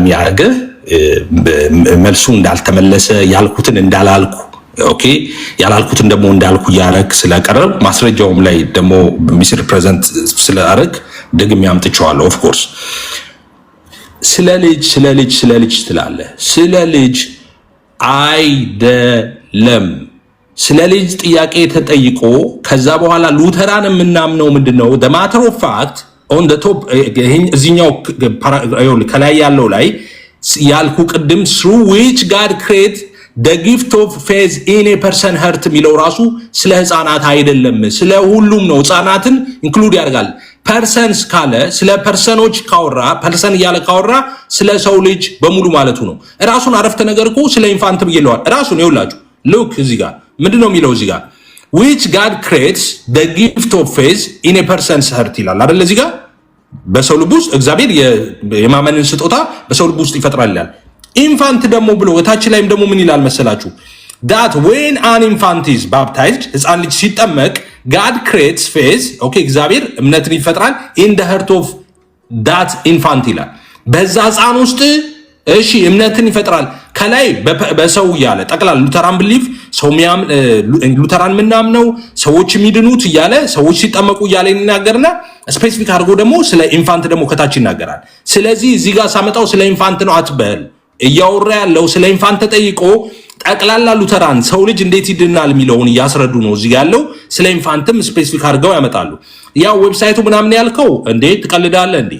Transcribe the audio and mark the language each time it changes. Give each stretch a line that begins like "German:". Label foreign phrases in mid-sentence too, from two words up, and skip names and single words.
Amharic: ያርገ መልሱ እንዳልተመለሰ ያልኩትን እንዳላልኩ ኦኬ ያላልኩትን ደግሞ እንዳልኩ ያረክ ስለቀረብ ማስረጃውም ላይ ደግሞ
English: miss represent
Amharic: ስለአረክ ደግም ያምጥቻለሁ።
English: of course
Amharic: ስለ ልጅ ትላለ። ስለ ልጅ አይደለም። ስለ ልጅ ጥያቄ ተጠይቆ ከዛ በኋላ ሉተራን የምናምነው ምንድነው?
English: the matter of fact on the top
Amharic: እዚህኛው ከላይ ያለው ላይ ያልኩ ቅድም
English: through which God create the gift of faith in a person heart
Amharic: የሚለው ራሱ ስለ ህፃናት አይደለም፣ ስለ ሁሉም ነው። ህፃናትን ኢንክሉድ ያደርጋል። ፐርሰንስ ካለ ስለ ፐርሰኖች ካወራ ፐርሰን እያለ ካወራ ስለ ሰው ልጅ በሙሉ ማለቱ ነው። ራሱን አረፍተ ነገር እኮ ስለ ኢንፋንት ብየለዋል። ራሱን ይውላችሁ ሉክ እዚህ ጋር ምንድነው የሚለው? እዚህ ጋር
English: which God creates the gift of faith in a person's heart
Amharic: ይላል አይደል? እዚህ ጋር በሰው ልብ ውስጥ እግዚአብሔር የማመንን ስጦታ በሰው ልብ ውስጥ ይፈጥራል ይላል። ኢንፋንት ደግሞ ብሎ እታች ላይም ደግሞ ምን ይላል መሰላችሁ?
English: that when an infant is baptized
Amharic: ህፃን ልጅ ሲጠመቅ
English: God creates faith okay
Amharic: እግዚአብሔር እምነትን ይፈጥራል
English: in the heart of that infant
Amharic: ይላል። በዛ ህፃን ውስጥ እሺ እምነትን ይፈጥራል። ከላይ በሰው እያለ ጠቅላላ ሉተራን ብሊፍ ሰው ሉተራን ምናምነው ሰዎች የሚድኑት እያለ ሰዎች ሲጠመቁ እያለ ይናገርና ስፔሲፊክ አድርጎ ደግሞ ስለ ኢንፋንት ደግሞ ከታች ይናገራል። ስለዚህ እዚህ ጋር ሳመጣው ስለ ኢንፋንት ነው አትበል። እያወራ ያለው ስለ ኢንፋንት ተጠይቆ ጠቅላላ ሉተራን ሰው ልጅ እንዴት ይድናል የሚለውን እያስረዱ ነው። እዚህ ያለው ስለ ኢንፋንትም ስፔሲፊክ አድርገው ያመጣሉ። ያው ዌብሳይቱ ምናምን ያልከው እንዴ ትቀልዳለህ እንዴ?